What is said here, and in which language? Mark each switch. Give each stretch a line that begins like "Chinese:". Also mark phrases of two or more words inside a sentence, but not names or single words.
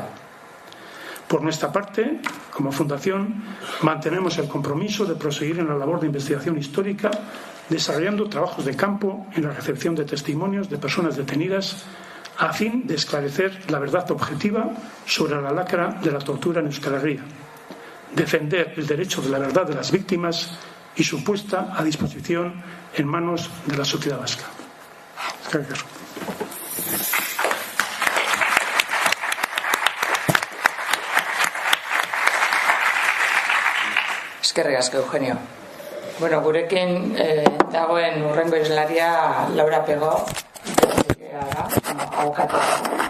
Spanish: Por nuestra parte, como Fundación, mantenemos el compromiso de proseguir en la labor de investigación histórica, desarrollando trabajos de campo en la recepción de testimonios de personas detenidas a fin de esclarecer la verdad objetiva sobre la lacra de la tortura en Euskal Herria, defender el derecho de la verdad de las víctimas y su puesta a disposición en manos de la sociedad vasca. Gracias.
Basque: Eskerrik asko, Eugenio. Bueno, gurekin dagoen urrengo hizlaria Laura Pego, abokatua.